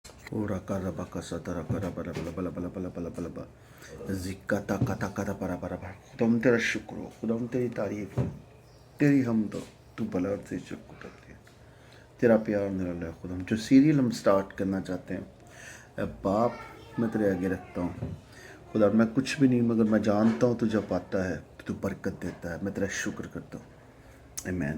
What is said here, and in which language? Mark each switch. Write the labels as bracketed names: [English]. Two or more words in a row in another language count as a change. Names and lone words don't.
[Hindi] Ora kara baka satara kara bara bala bala bala bala bala bala ba zikata kata kata para para para तुम तेरा शुक्र हो खुदा हम तेरी तारीफ हो तेरी हम तो तू भला और तेरी शुक्र करती है तेरा प्यार निराला है खुदा हम जो सीरियल हम स्टार्ट करना चाहते हैं ए बाप मैं तेरे आगे रखता हूँ खुदा मैं कुछ भी नहीं मगर मैं जानता हूँ तू जब आता है तो तू बरकत देता है मैं तेरा शुक्र करता हूँ आमीन।